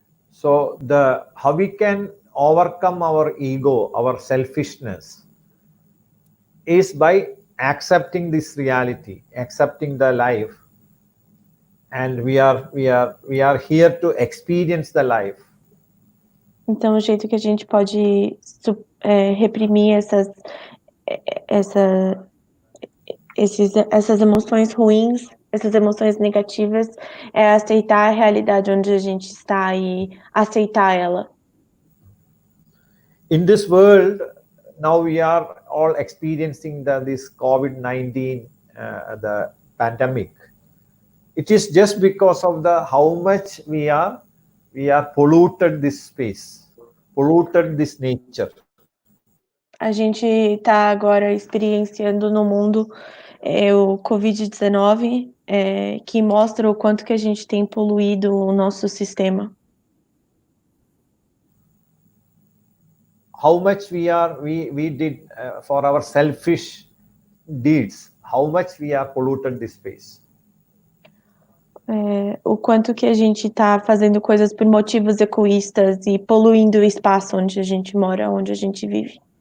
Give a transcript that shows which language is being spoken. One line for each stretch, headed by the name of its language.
English: So how we can overcome our ego, our selfishness, is by accepting this reality, accepting the life, and we are here to experience the life.
Portuguese: Então, o jeito que a gente pode reprimir essas emoções ruins, essas emoções negativas, é aceitar a realidade onde a gente está e aceitar ela.
English: In this world, now we are all experiencing this COVID-19, the pandemic. It is just because of how much we are polluted this space, polluted this nature.
Portuguese: A gente está agora experienciando no mundo o Covid-19, que mostra o quanto que a gente tem poluído o nosso sistema.
English: How much we did for our selfish deeds, how much we are polluted this space.
Portuguese: O quanto que a gente está fazendo coisas por motivos egoístas e poluindo o espaço onde a gente mora, onde a gente vive.